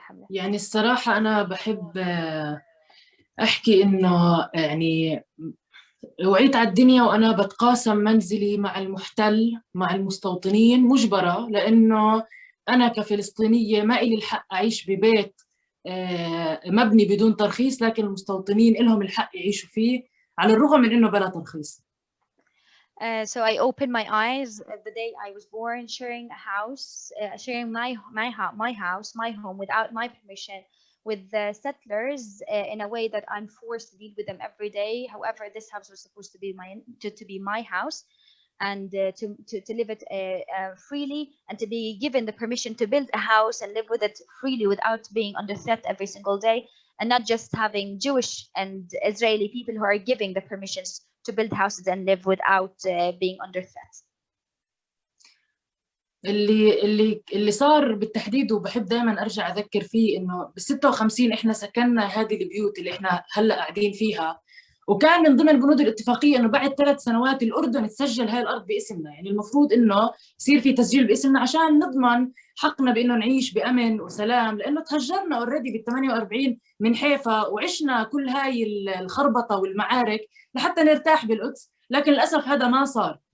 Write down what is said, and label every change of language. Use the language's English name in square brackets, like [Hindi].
[Arabic] يعني الصراحة أنا بحب أحكي إنه يعني وعيت على الدنيا وأنا بتقاسم منزلي مع المحتل مع المستوطنين مجبرة، لأنه أنا كفلسطينية ما إلي الحق أعيش ببيت مبني بدون ترخيص، لكن المستوطنين إلهم الحق يعيشوا فيه على الرغم من إنه بلا ترخيص. [English] So I opened my eyes the day I was born, sharing a house, sharing my home without my permission with the settlers in a way that I'm forced to deal with them every day. However, this house was supposed to be my house, and to live it freely, and to be given the permission to build a house and live with it freely without being under threat every single day, and not just having Jewish and Israeli people who are giving the permissions to build houses and live without being under threat. [Arabic] اللي صار بالتحديد، وبحب دائما ارجع اذكر فيه، انه بال56 احنا سكننا هذه البيوت اللي احنا هلا قاعدين فيها، وكان من ضمن بنود الاتفاقيه انه بعد 3 سنوات الاردن تسجل هاي الارض باسمنا. يعني المفروض انه يصير في تسجيل باسمنا عشان نضمن حقنا بانه نعيش بامن وسلام، لانه تهجرنا اوريدي بال48 من حيفا وعشنا كل هاي الخربطه والمعارك لحتى نرتاح بالقدس، لكن للاسف هذا ما صار.